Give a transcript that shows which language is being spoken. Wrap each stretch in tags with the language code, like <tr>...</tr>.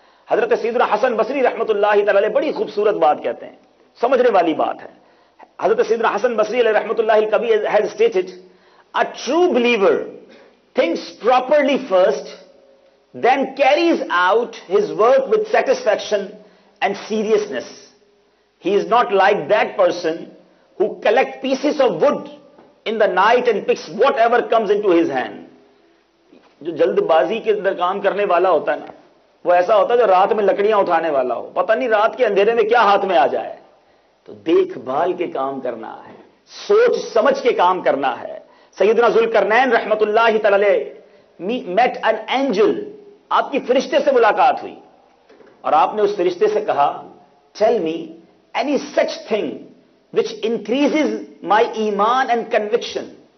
<hi>हजरत सैयदना हसन बसरी रहमतुल्लाहि तआला बड़ी खूबसूरत बात कहते हैं, समझने वाली बात है. हजरत सैयदना हसन बसरी अलैहि रहमतुल्लाहि कभी</hi> <en>Has stated, a true believer thinks properly first, then carries out his work with satisfaction and seriousness. He is not like that person who collects pieces of wood in the night and picks whatever comes into his hand.</en> <hi>जो जल्दबाजी के अंदर काम करने वाला होता है ना, वो ऐसा होता है जो रात में लकड़ियां उठाने वाला हो, पता नहीं रात के अंधेरे में क्या हाथ में आ जाए. तो देखभाल के काम करना है, सोच समझ के काम करना है. सैयदना ज़ुल्करनैन रहमतुल्लाहि तआला</hi> <en>met an angel,</en> <hi>आपकी फरिश्ते से मुलाकात हुई और आपने उस फरिश्ते से कहा,</hi> <en>Tell me any such thing which increases my ईमान and conviction.</en>